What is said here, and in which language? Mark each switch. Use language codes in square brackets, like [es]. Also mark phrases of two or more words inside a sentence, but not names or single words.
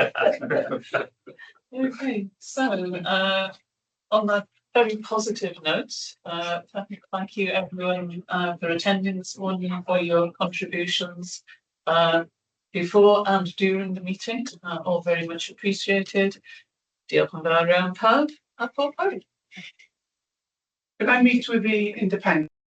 [en] Okay, so on that very positive note, thank you everyone for attending this morning, for your contributions before and during the meeting, all very much appreciated. [cy] Diolch yn fawr iawn pawb, a pob hwyl. [en] Can I meet with the independent?